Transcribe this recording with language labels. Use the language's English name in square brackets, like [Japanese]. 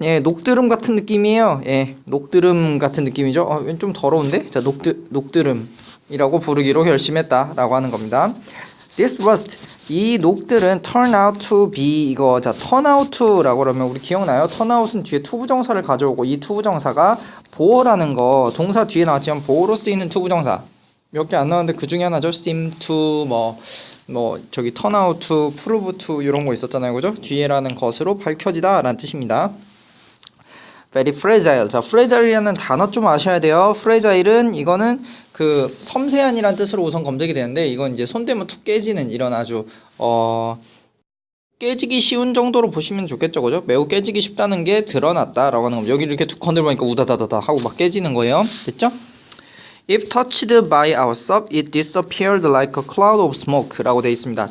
[Korean] 예, 녹드름 같은 느낌이에요. 예, 녹드름 같은 느낌이죠. 좀 더러운데? 자, 녹드름이라고 부르기로 결심했다라고 하는 겁니다. [English] This rust, [Korean] 이 녹들은 [English] turn out to be, [Korean] 이거 자 turn out to라고 그러면 우리 기억나요? turn out은 뒤에 투부정사를 가져오고 이 투부정사가 보어라는 거 동사 뒤에 나왔지만 보어로 쓰이는 투부정사 몇 개 안 나왔는데 그 중에 하나죠. seem to 저기 turn out to, prove to 이런 거 있었잖아요, 그죠? 뒤에라는 것으로 밝혀지다라는 뜻입니다. [English] very fragile. [Korean] 자, fragile이라는 단어 좀 아셔야 돼요. fragile은 이거는 그 섬세한이란 뜻으로 우선 검색이 되는데 이건 이제 손대면 툭 깨지는 이런 아주 깨지기 쉬운 정도로 보시면 좋겠죠, 그죠? 매우 깨지기 쉽다는 게 드러났다라고 하는 겁니다. 여기 이렇게 툭 건들보니까 우다다다다 하고 막 깨지는 거예요. 됐죠? [English] If touched by our sub, it disappeared like a cloud of smoke라고 [Korean] 되어 있습니다.